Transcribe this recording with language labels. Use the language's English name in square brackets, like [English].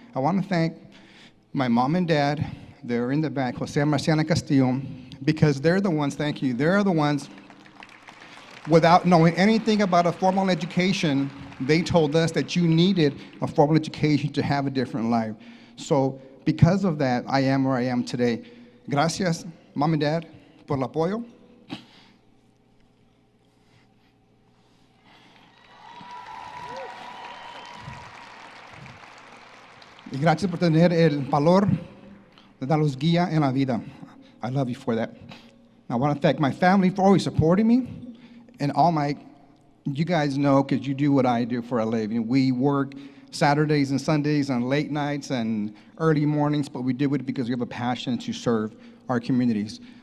[English] I want to thank my mom and dad. They're in the back, Jose and Marciana Castillo, because they're the ones, thank you, they're the ones, without knowing anything about a formal education, they told us that you needed a formal education to have a different life. So because of that, I am where I am today. [Spanish] Gracias, [English] mom and dad, [Spanish] por el apoyo. Y gracias por tener el valor de darnos guía en la vida. [English] I love you for that. I want to thank my family for always supporting me, and all my, you guys know because you do what I do for a living. We work Saturdays and Sundays and late nights and early mornings, but we do it because we have a passion to serve our communities.